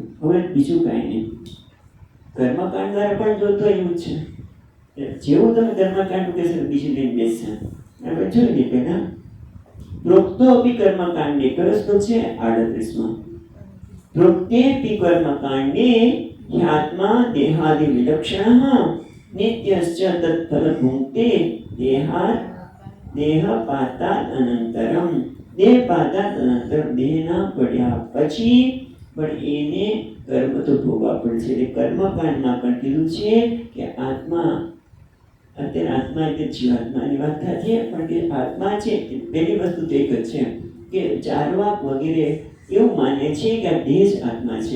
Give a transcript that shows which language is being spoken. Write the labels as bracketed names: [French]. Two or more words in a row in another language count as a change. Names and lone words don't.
[Gujarati] હવે બીજું કાંઈ નહીં, કર્મકાંડ દ્વારા પણ જોતો એવું છે. જેવું તમે કર્મકાંડ કહેશો બીજું લઈને બેસશે. આપણે જોઈ લઈએ પહેલા [Sanskrit] પ્રોક્તો અપી કર્મકાંડે, [Gujarati] કયો શ્લોક છે? [Sanskrit] 38માં. પ્રોક્તેપી કર્મકાંડે ह्यात्मा देहादि विलक्षणः नित्यश्च तत्फल भुङ्क्ते देहपातात् अनन्तरम. देहपातात् अनन्तरम, [Gujarati] દેહના પડ્યા પછી પણ એને કર્મ તો ભોગવવા પડે છે. એટલે કર્મકાંડમાં પણ કીધું છે કે આત્મા, અત્યારે આત્મા એટલે જીવાત્માની વાત થાય છે, પણ કે આત્મા છે પહેલી વસ્તુ તો એક જ છે કે ચારવાક વગેરે એવું માને છે કે આ દેહ જ આત્મા છે.